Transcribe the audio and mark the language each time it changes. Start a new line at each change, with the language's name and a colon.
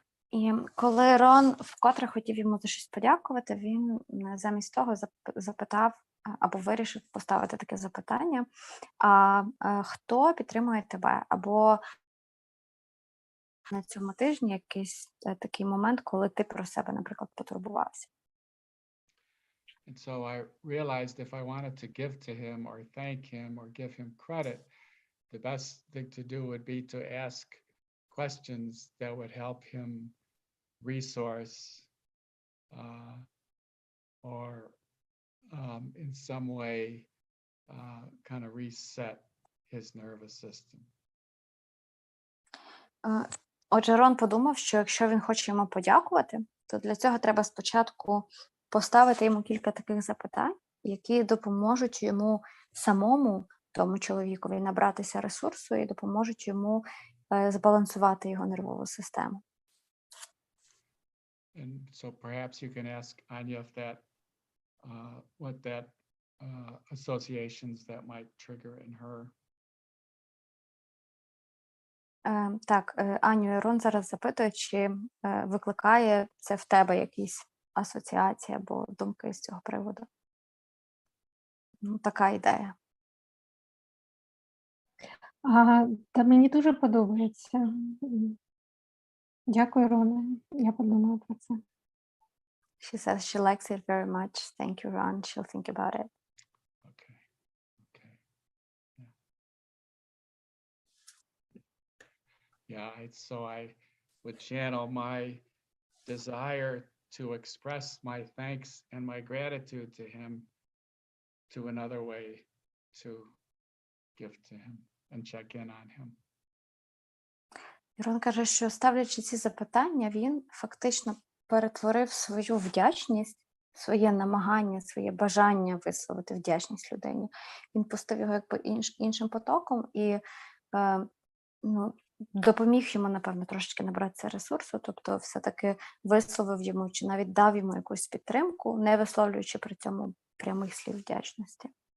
Ukrainian: І коли Рон вкотре хотів йому за щось подякувати, він замість того запитав або вирішив поставити таке запитання, а хто підтримує тебе? Або на цьому тижні якийсь такий момент, коли ти про себе, наприклад, потурбувався.
English: And so I realized if I wanted to give to him or thank him or give him credit, the best thing to do would be to ask questions that would help him resource or in some way kind of reset his nervous system.
Ukrainian: Отже, Рон подумав, що якщо він хоче йому подякувати, то для цього треба спочатку поставити йому кілька таких запитань, які допоможуть йому самому, тому чоловікові, набратися ресурсу і допоможуть йому збалансувати його нервову систему.
English: And so perhaps you can ask Anya if that, what that associations that might trigger in her.
Ukrainian: Так, Аню, Рон зараз запитує, чи викликає це в тебе якісь асоціації або думки з цього приводу. Ну, така ідея. Та мені дуже подобається. Дякую, Роне. Я подумала про це.
English: She says she likes it very much. Thank you, Ron. She'll think about it. Okay. Okay. Yeah, so I would channel my desire to express my thanks and my gratitude to him to another way to give to him and check in on him.
Ukrainian: Рон каже, що ставлячи ці запитання, він фактично перетворив свою вдячність, своє намагання, своє бажання висловити вдячність людині. Він пустив його якби іншим потоком і допоміг йому, напевно, трошечки набратися ресурсу, тобто все-таки висловив йому чи навіть дав йому якусь підтримку, не висловлюючи при цьому прямих слів вдячності.